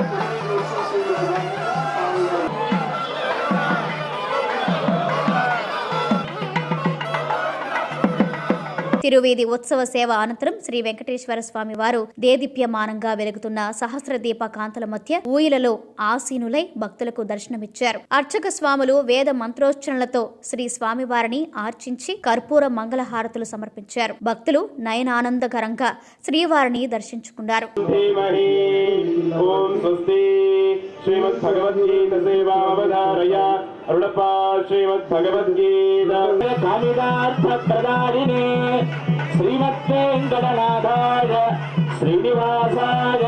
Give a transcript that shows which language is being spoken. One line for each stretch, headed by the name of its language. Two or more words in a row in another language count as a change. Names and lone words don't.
Telugu: తిరువీధి ఉత్సవ సేవ అనంతరం శ్రీ వెంకటేశ్వర స్వామి వారు దేదీప్యమానంగా వెలుగుతున్న సహస్ర దీప కాంతల మధ్య ఊయలలో ఆసీనులై భక్తులకు దర్శనమిచ్చారు. అర్చక స్వాములు వేద మంత్రోచ్చరణలతో శ్రీ స్వామివారిని ఆర్చించి కర్పూర మంగళహారతులు సమర్పించారు. భక్తులు నయనానందకరంగా శ్రీవారిని దర్శించుకున్నారు.
Sanskrit: श्रीमद्भगवद्गीता सेवावधारय अरुणपा श्रीमद्भगवद्गीता कालिदार्थ प्रदायिने श्रीमद्वेङ्कटनाथाय श्रीनिवासाय